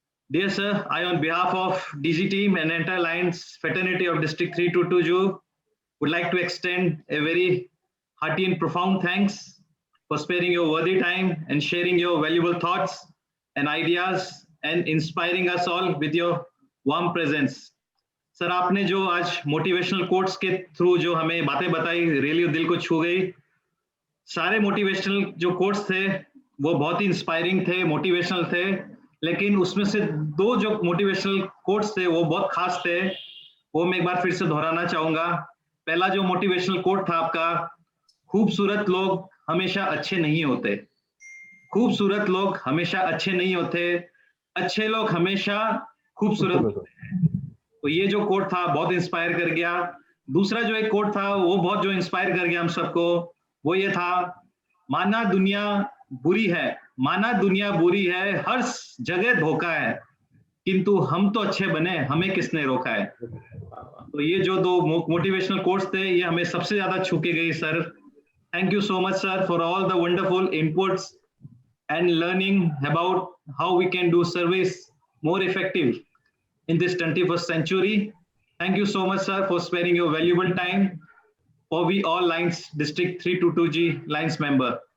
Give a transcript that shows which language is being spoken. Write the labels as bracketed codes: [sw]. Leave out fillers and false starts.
[en] Dear sir, I on behalf of DG team and entire Lions fraternity of District 322 would like to extend a very hearty and profound thanks for sparing your worthy time and sharing your valuable thoughts and ideas and inspiring us all with your warm presence. [hi] Sir, आपने जो आज motivational quotes के through जो हमें बातें बताई, really दिल को छू गई। सारे मोटिवेशनल जो कोट्स थे वो बहुत ही इंस्पायरिंग थे, मोटिवेशनल थे, लेकिन उसमें से 2 जो मोटिवेशनल कोट्स थे वो बहुत खास थे, वो मैं एक बार फिर से दोहराना चाहूंगा। पहला जो मोटिवेशनल कोट था आपका, खूबसूरत लोग हमेशा अच्छे नहीं होते, खूबसूरत लोग हमेशा अच्छे नहीं होते, अच्छे लोग हमेशा खूबसूरत होते हैं। तो ये जो कोट था बहुत इंस्पायर कर गया। दूसरा जो एक कोट था वो बहुत जो इंस्पायर कर गया हम सबको, वो ये था, माना दुनिया बुरी है, माना दुनिया बुरी है, हर जगह धोखा है, किंतु हम तो अच्छे बने, हमें किसने रोका है। तो ये जो 2 मोटिवेशनल कोट्स थे ये हमें सबसे ज्यादा छू के गई sir. [en] Thank you so much, sir, for all the wonderful inputs and learning about how we can do service more effective in this 21st century. Thank you so much, sir, for sparing your valuable time for we all Lions District 322G Lions member.